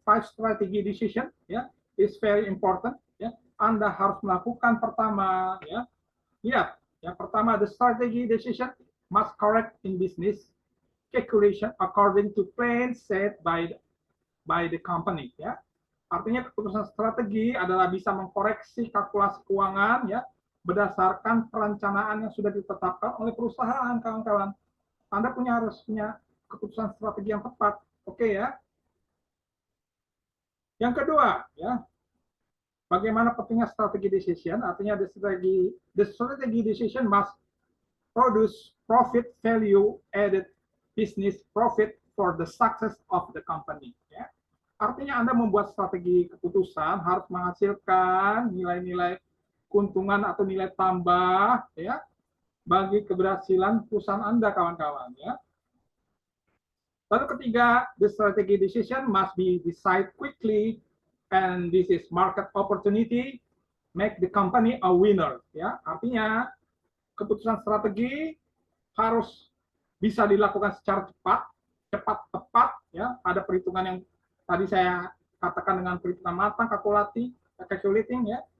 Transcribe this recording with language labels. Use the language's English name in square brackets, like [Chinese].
[English] 5 strategy decision ya is very important ya. [Indonesian] Anda harus melakukan pertama ya. Lihat, yang pertama, [English] the strategy decision must correct in business calculation according to plan set by the company ya. [Indonesian] Artinya keputusan strategi adalah bisa mengkoreksi kalkulasi keuangan ya berdasarkan perencanaan yang sudah ditetapkan oleh perusahaan, kawan-kawan. Anda harus punya keputusan strategi yang tepat. Oke ya. Yang kedua, ya, bagaimana pentingnya strategi decision? Artinya [English] the strategy decision must produce profit value added business profit for the success of the company. [Indonesian] Ya. Artinya Anda membuat strategi keputusan harus menghasilkan nilai-nilai keuntungan atau nilai tambah ya bagi keberhasilan perusahaan Anda, kawan-kawan ya. Lalu ketiga, [English] the strategy decision must be decided quickly and this is market opportunity make the company a winner ya. [Indonesian] Artinya keputusan strategi harus bisa dilakukan secara cepat tepat ya. Ada perhitungan yang tadi saya katakan dengan perhitungan matang, calculating ya.